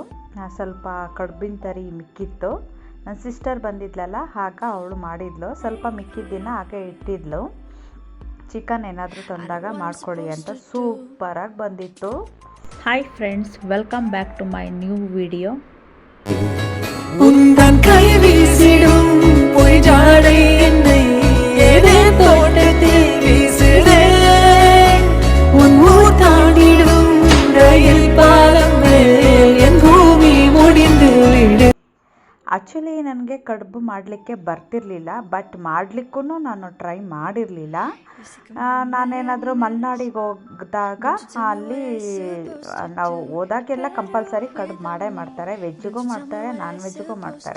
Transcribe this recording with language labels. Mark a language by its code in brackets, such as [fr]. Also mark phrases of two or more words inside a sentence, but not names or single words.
[kn] ಸ್ವಲ್ಪ ಕಡುಬಿನ ತರಿ ಮಿಕ್ಕಿತ್ತು. ನನ್ನ ಸಿಸ್ಟರ್ ಬಂದಿದ್ಲಲ್ಲ, ಆಗ ಅವಳು ಮಾಡಿದ್ಲು. ಸ್ವಲ್ಪ ಮಿಕ್ಕಿದ್ದಿನ ಹಾಗೆ ಇಟ್ಟಿದ್ಲು. ಚಿಕನ್ ಏನಾದರೂ ತಂದಾಗ ಮಾಡ್ಕೊಳ್ಳಿ ಅಂತ. ಸೂಪರಾಗಿ ಬಂದಿತ್ತು. [en] Hi friends, welcome back to my new video. [ta] உந்தன் கை வீசிடும் பொய் ஜாடை என்னை ஏதே தோட்டத்தில் வீசுதே உன் ஊர் தாண்டிடும் ரயில் பாலம் மேல் என் பூமி முடிந்து விடு. [kn] ಆ್ಯಕ್ಚುಲಿ ನನಗೆ ಕಡುಬು ಮಾಡಲಿಕ್ಕೆ ಬರ್ತಿರಲಿಲ್ಲ, ಬಟ್ ಮಾಡಲಿಕ್ಕೂ ನಾನು ಟ್ರೈ ಮಾಡಿರಲಿಲ್ಲ. ನಾನೇನಾದರೂ ಮಲೆನಾಡಿಗೆ ಹೋಗಿದಾಗ ಅಲ್ಲಿ ನಾವು ಹೋದಾಗೆಲ್ಲ ಕಂಪಲ್ಸರಿ ಕಡುಬು ಮಾಡೇ ಮಾಡ್ತಾರೆ. ವೆಜ್ಜಿಗೂ ಮಾಡ್ತಾರೆ, ನಾನ್ ವೆಜ್ಜಿಗೂ ಮಾಡ್ತಾರೆ.